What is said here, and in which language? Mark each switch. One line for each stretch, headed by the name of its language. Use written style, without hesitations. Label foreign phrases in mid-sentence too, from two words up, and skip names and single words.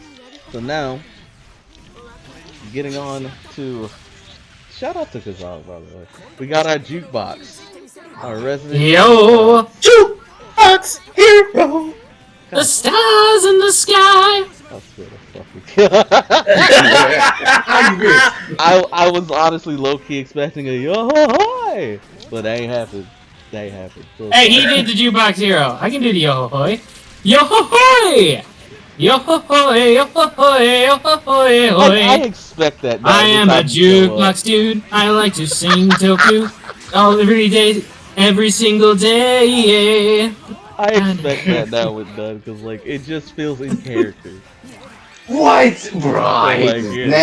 English: So now, getting on to Shout out to Kazal, by the way. We got our jukebox. Our resident Yo, Jukebox hero. the stars in the sky. I'll spit a fucking I was honestly low-key expecting a yo-ho-hoy, but that ain't happened. That ain't happened. So Hey, he did the jukebox hero. I can do the yo-ho-hoy. Yo-ho-hoy! Yo-ho-hoy, yo-ho-hoy, yo-ho-hoy, I hoy. expect that. I am a jukebox dude. I like to sing Toku every day, every single day. I expect that now with Dunn, because, like, it just feels in character. What? Bro, I hate Like, this yeah,